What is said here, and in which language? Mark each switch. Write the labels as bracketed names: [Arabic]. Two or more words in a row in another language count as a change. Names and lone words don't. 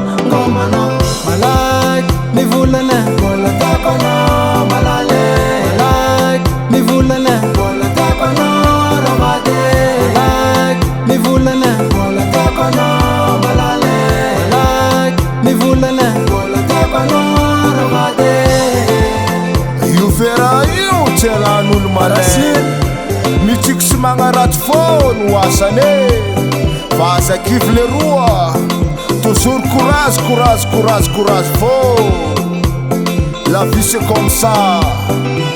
[Malagasy] malaky mivolana mbola tiakono malaky mivolana mbola tiakono rabate malaky mivolana mbola tiakono malaky mivolana mbola tiakono rabate io fera io tsy alan'olo marasiny mitsiko sy magnaratsy fô no asane fa aza kivy le roa [French] toujours courage [Malagasy] fô [French] la vie c'est comme ça